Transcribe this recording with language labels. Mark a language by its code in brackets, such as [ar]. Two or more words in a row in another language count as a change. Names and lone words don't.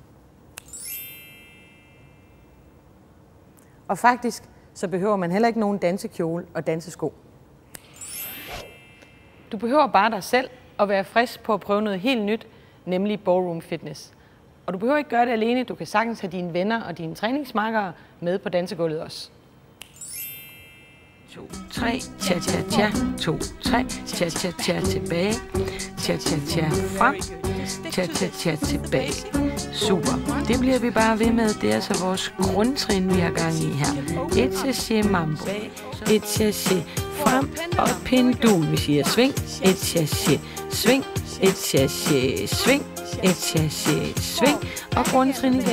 [da] Og faktisk så behøver man heller ikke nogen dansekjole og dansesko. Du behøver bare dig selv og være frisk på at prøve noget helt nyt, nemlig [en] ballroom fitness. [da] Og du behøver ikke gøre det alene, du kan sagtens have dine venner og dine træningsmakkere med på dansegulvet også. 2, 3, cha cha cha, 2, 3, cha cha cha tilbage, cha cha cha frem, cha cha cha tilbage. Super, det bliver vi bare ved med, det er altså vores grundtrin, vi har gang i her. Et chaché mambo, et chaché frem og pendul, vi siger sving, et chaché sving, et chaché sving, et chaché sving og grundtrin igen.